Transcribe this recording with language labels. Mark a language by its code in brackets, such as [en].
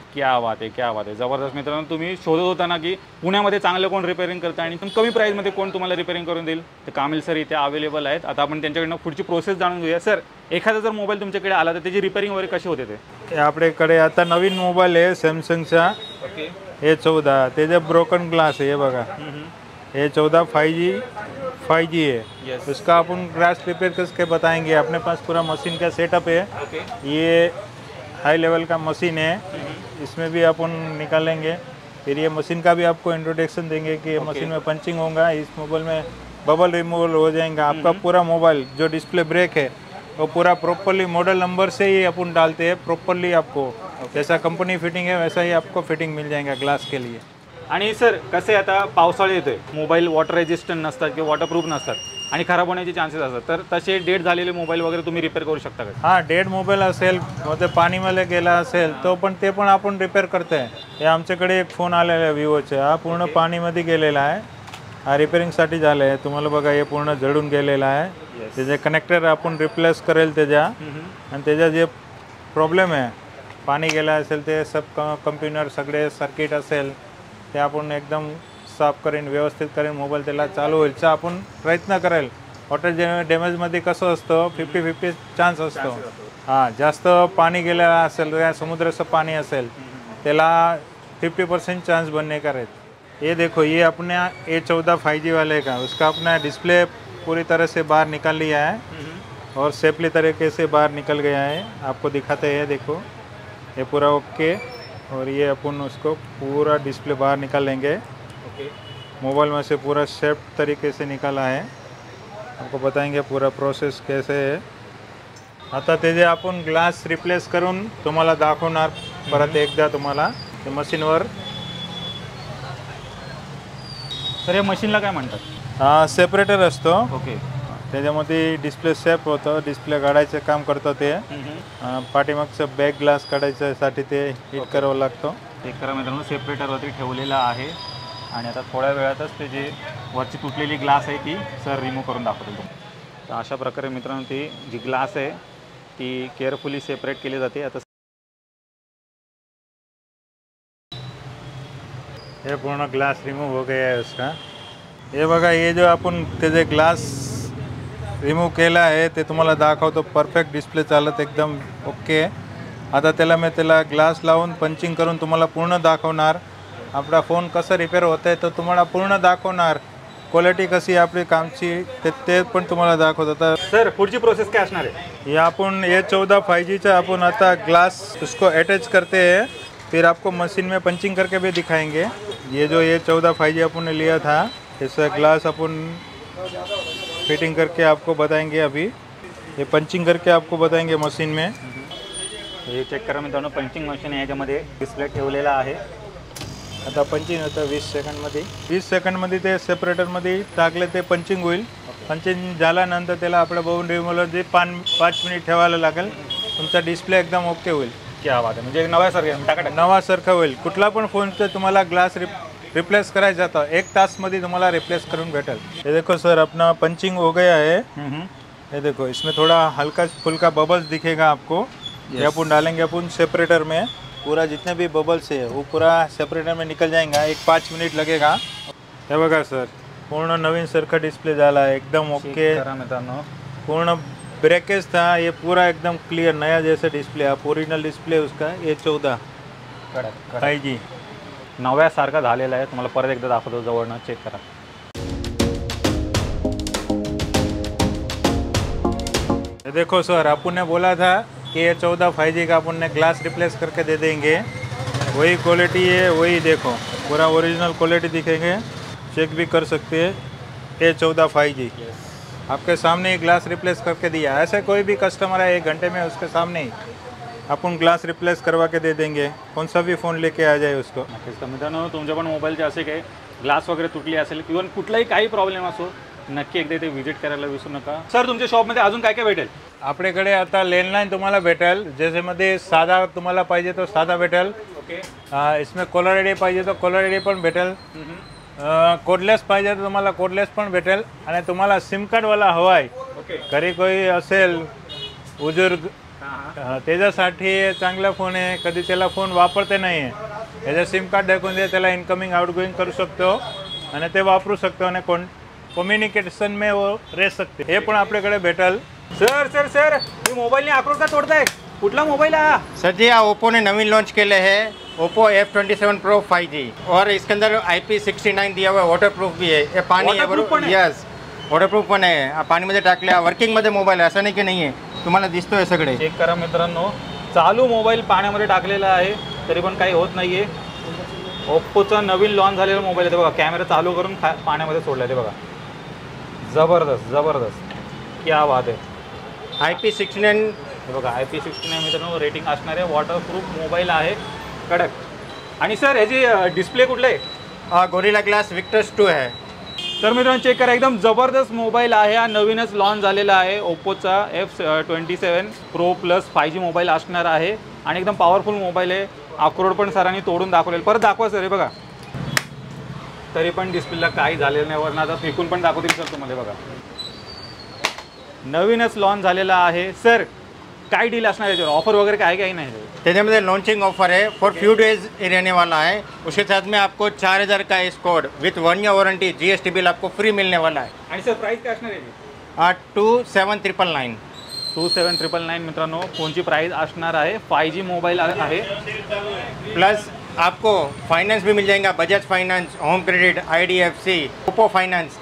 [mr] क्या बात आहे, क्या बात आहे, जबरदस्त। मित्रांनो, तुम्ही शोधत होता ना की पुण्यामध्ये चांगलं कोण रिपेअरिंग करतं आणि कमी प्राईजमध्ये कोण तुम्हाला रिपेअरिंग करून देईल, तर कामिल सर इथे अवेलेबल आहेत। आता आपण त्यांच्याकडनं पुढची प्रोसेस जाणून घेऊया। सर, एखादा जर मोबाईल तुमच्याकडे आला तर त्याची रिपेअरिंग वगैरे कशी होते? ते आपल्याकडे आता नवीन मोबाईल आहे सॅमसंगचा [en] okay [hi] A14, त्याचे ब्रोकन ग्लास है, ये बघा A14 5G है। [en] Yes. [hi] उसका अपन ग्लास रिपेयर करके बताएंगे। अपने पास पूरा मशीन का सेटअप है। [en] okay, [hi] ये हाई लेवल का मशीन है, इसमें भी अपन निकालेंगे। फिर ये मशीन का भी आपको इंट्रोडक्शन देंगे कि ये मशीन में पंचिंग होगा, इस मोबाइल में बबल रिमूवल हो जाएगा। आपका पूरा मोबाइल जो डिस्प्ले ब्रेक है वो पूरा प्रॉपरली मॉडल नंबर से ही अपन डालते हैं प्रॉपरली। आपको जैसा कंपनी फिटिंग है वैसा ही आपको फिटिंग मिल जाएगा ग्लास के लिए। [mr] आणि सर कसं आहे, आता पावसाळा येतोय, मोबाईल वॉटर रेजिस्टंट नसतात किंवा वॉटरप्रूफ नसतात आणि खराब होण्याचे चान्सेस असतात, तर तसे डेट झालेले मोबाईल वगैरे तुम्ही रिपेअर करू शकता का? हां, डेड मोबाईल असेल मग पाणीमध्ये गेला असेल तो पण ते पण आपण रिपेअर करतो आहे। हे आमच्याकडे एक फोन आलेला आहे विवोचा, हा पूर्ण पाणीमध्ये गेलेला आहे, हा रिपेअरिंगसाठी झाला आहे। तुम्हाला बघा हे पूर्ण जळून गेलेला आहे। त्याचे कनेक्टर आपण रिप्लेस करेल त्याच्या, आणि त्याचा जे प्रॉब्लेम आहे पाणी गेला असेल ते सब कम्प्युटर सगळे सर्किट असेल ते आपण एकदम साफ करेन, व्यवस्थित करेन, मोबाईल त्याला चालू होईल आपण प्रयत्न करेल। वॉटर डॅमेजमध्ये कसं असतं 50-50 चान्स असतो। हां, जास्त पाणी गेलेलं असेल या समुद्राचं पाणी असेल त्याला 50% चांस [hi] बनने का रहता। ये देखो, ये अपने A14 5G वाले का, उसका अपना डिस्प्ले पूरी तरह से बाहर निकाल लिया है। और सेफली तरीके से बाहर निकल गया है। आपको दिखाते हैं, देखो ये पूरा ओके। और ये अपन उसको पूरा डिस्प्ले बाहर निकाल लेंगे। [en] okay, [hi] मोबाइल में से पूरा सेफ तरीके से निकाला है। आपको बताएंगे पूरा प्रोसेस कैसे आहे। [mr] आता ते जे आपण ग्लास रिप्लेस करून तुम्हाला दाखवणार परत एकदा तुम्हाला ते मशीनवर। तर या मशीनला काय म्हणतात? हा सेपरेटर असतो, [en] okay, [mr] त्याच्यामध्ये डिस्प्ले सेफ होतं, डिस्प्ले काढायचं काम करतं ते। पाठीमागचं बॅक ग्लास काढायच्यासाठी ते हिट करावं लागतं। चेक करा मित्रांनो, सेपरेटरवरती ठेवलेला आहे आणि आता थोड्या वेळातच ते जे वरची तुटलेली ग्लास आहे ती सर रिमूव्ह करून दाखवतो। तर अशा प्रकारे मित्रांनो ती जी ग्लास आहे ती केअरफुली सेपरेट केली जाते। आता [hi] ये पूर्ण ग्लास रिमूव हो गया है उसका। [mr] हे बघा, ये जो आपण त्याचे ग्लास रिमूव केला आहे ते तुम्हाला दाखवतो। परफेक्ट डिस्प्ले चालत एकदम ओके। आता त्याला ग्लास लावून पंचिंग करून तुम्हाला पूर्ण दाखवणार। आपला फोन कसा रिपेअर होत आहे तो तुम्हाला पूर्ण दाखवणार। क्वालिटी कशी आपली कामची ते पण तुम्हाला दाखवतो। सर पुढची प्रोसेस काय असणार आहे? [hi] ये अपन A14 5G चा अपन आता ग्लास उसको अटैच करते हैं, फिर आपको मशीन में पंचिंग करके भी दिखाएंगे। ये जो A14 5G अपन ने लिया था, इसका ग्लास अपन फिटिंग करके आपको बताएंगे। अभी ये पंचिंग करके आपको बताएंगे मशीन में। [mr] हे चेक करा मित्रांनो, पंचिंग मशीन आहे, याच्यामध्ये डिस्प्ले ठेवलेला आहे। आता पंचिंग होतं 20 सेकंडमध्ये। 20 सेकंडमध्ये ते सेपरेटरमध्ये टाकले ते पंचिंग होईल। पंचिंग झाल्यानंतर त्याला आपल्या बघून रिमूव्हर जे 5 मिनिट ठेवायला लागेल। तुमचा डिस्प्ले एकदम ओके होईल। क्या बात आहे, म्हणजे नव्यासारखं नवासारखं होईल। कुठला पण फोनचं तुम्हाला ग्लास रिप्लेस करायचा था 1 तासमध्ये तुम्हाला रिप्लेस करून भेटेल। [hi] ये देखो सर, अपना पंचिंग हो गया है। ये देखो, इसमें थोड़ा हल्का फुल्का बबल्स दिखेगा आपको। ये अपन डालेंगे अपन सेपरेटर में। पूरा जितने भी बबल्स है वो पूरा सेपरेटर में निकल जाएगा। 5 मिनिट लगेगा। [mr] हे बघा सर, पूर्ण नवीन सारखा डिस्प्ले झाला है, एकदम ओके। मित्रांनो [hi] पूर्ण ब्रेकेज था, ये पूरा एकदम क्लियर नया जैसा डिस्प्ले है। ओरिजिनल डिस्प्ले उसका A14 5G [mr] नव्यासारखा झालेला आहे। तुम्हाला परत एकदा दाखवतो जवळनं, चेक करा। [hi] देखो सर, अपन ने बोला था कि A14 5G का अपन ने ग्लास रिप्लेस करके दे देंगे। वही क्वालिटी है, वही देखो पूरा ओरिजिनल क्वालिटी दिखेंगे। चेक भी कर सकते हैं। A14 5G आपके सामने ही ग्लास रिप्लेस करके दिया। ऐसे कोई भी कस्टमर है 1 घंटे में उसके सामने ही अपन ग्लास रिप्लेस करवा के दे देंगे। कौन सा भी फ़ोन लेके आ जाए उसको। [mr] नक्कीच तर मित्रांनो, तुमच्या पण मोबाईलचे असे काही ग्लास वगैरे तुटली असेल किंवा कुठलाही काही प्रॉब्लेम असो, नक्की एकदा ते व्हिजिट करायला विसरू नका। सर तुमच्या शॉपमध्ये अजून काय काय भेटेल? आपल्याकडे आता लँडलाईन तुम्हाला भेटेल, ज्याच्यामध्ये साधा तुम्हाला पाहिजे तो साधा भेटेल। [en] okay, [mr] इसमें कॉलर आयडी पाहिजे तो कॉलर आयडी पण भेटेल। कोडलेस पाहिजे तर तुम्हाला कोडलेस पण भेटेल। आणि तुम्हाला सिम कार्डवाला हवा आहे, [en] okay, [mr] घरी कोई असेल बुजुर्ग, त्याच्यासाठी चांगला फोन आहे। कधी त्याला फोन वापरते नाही आहे, याचं सिम कार्ड दाखवून दे, त्याला इनकमिंग आउटगोइंग करू शकतो आणि ते वापरू शकतो आणि [hi] कम्युनिकेशन में वो रह सकते। [mr] हे पण आपल्याकडे भेटेल। सर सर सर मी मोबाईलने आक्रोश का तोडताय? कुठला मोबाईल आहे? [hi] सर जी ओप्पो ने नवीन लॉन्च केले हैं ओप्पो F27 Pro 5G और इसके अंदर IP69 दिया हुआ है, वाटरप्रूफ भी है। ये पानी [mr] Waterproof पण आहे? यस वाटरप्रूफ पण आहे। आप पाणीमध्ये टाकल्या वर्किंग मध्ये मोबाईल आहे, असं नाही की नाही आहे, तुम्हाला दिसतोय सगळे। चेक करा मित्रांनो, चालू मोबाईल पाण्यामध्ये टाकलेला आहे तरी पण काही होत नाहीये। ओप्पोचा नवीन लॉन्च झालेला मोबाईल आहे, बघा कॅमेरा चालू करून पाण्यामध्ये सोडला आहे, बघा जबरदस्त जबरदस्त, क्या बात आहे। IP69 बघा IP69 मित्रांनो रेटिंग असणारे वॉटरप्रूफ मोबाईल आहे, कडक। आणि सर याची डिस्प्ले कुठला आहे? [hi] गोरिल्ला ग्लास विक्टर्स 2 है। [mr] तर मित्रांनो चेक करा, एकदम जबरदस्त मोबाईल आहे हा, नवीनच लॉन्च झालेला आहे। ओप्पोचा F27 Pro Plus 5G mobile असणार आहे आणि एकदम पॉवरफुल मोबाईल आहे। अक्रोड पण सरांनी तोडून दाखवलेलं, परत दाखवा सर, हे बघा तरी पण डिस्प्लेला काही झालेलं नाही। वरनं आता फेकून पण दाखवतील सर तुम्हाला, बघा नवीनच लॉन्च झालेला आहे। सर काय डील असणार याच्यावर, ऑफर वगैरे काय काही नाही? [hi] त्याच्यामध्ये लॉन्चिंग ऑफर है, [en] for few days [hi] रहने वाला है। उसके साथ में आपको 4000 का स्कोड with 1 year warranty, GST bill आपको फ्री मिलने वाला है। [mr] आणि सर प्राइस काय असणार आहे? 27999 27999 मित्रांनो फोनची प्राइस असणार आहे। 5G मोबाईल आहे, [hi] प्लस आपको फाइनेंस भी मिल जाएगा, Bajaj finance, home credit, IDFC, Oppo finance,